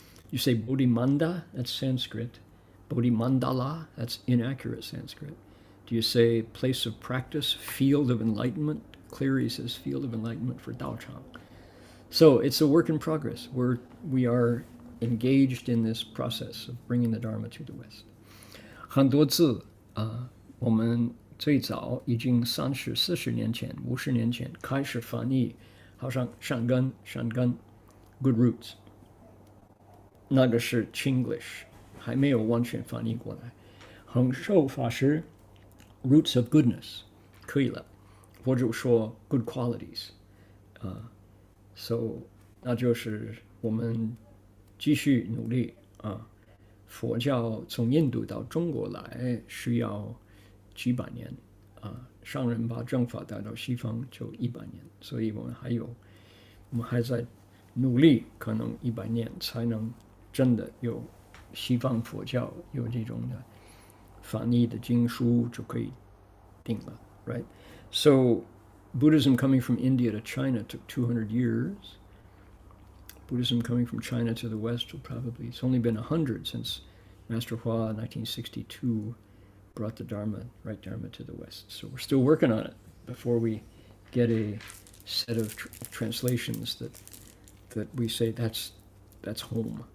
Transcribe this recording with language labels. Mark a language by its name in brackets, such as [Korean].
[English] You say Bodhimanda, that's Sanskrit. Bodhimandala, that's inaccurate Sanskrit. Do you say place of practice, field of enlightenment? Cleary says field of enlightenment for Daochang. So it's a work in progress. We are engaged in this process of bringing the Dharma to the West. [Chinese] 很多字我们最早已经30、40年前、50年前开始翻译，好像善根、 [English] good roots， [Chinese] 那个是 Chinglish， 还没有完全翻译过来。恒寿法师 [English] roots of goodness [Chinese] 可以了，或者说 [English] good qualities， [Chinese] so 那就是我们继续努力啊。佛教从印度到中国来需要几百年啊，上人把正法带到西方就100年，所以我们还在努力，可能100年才能真的有西方佛教有这种的翻译的经书就可以定了 ， [English] right? So Buddhism coming from India to China took 200 years. Buddhism coming from China to the West will probably, it's only been 100 since Master Hua, 1962, brought the right Dharma to the West. So we're still working on it before we get a set of translations that we say that's home.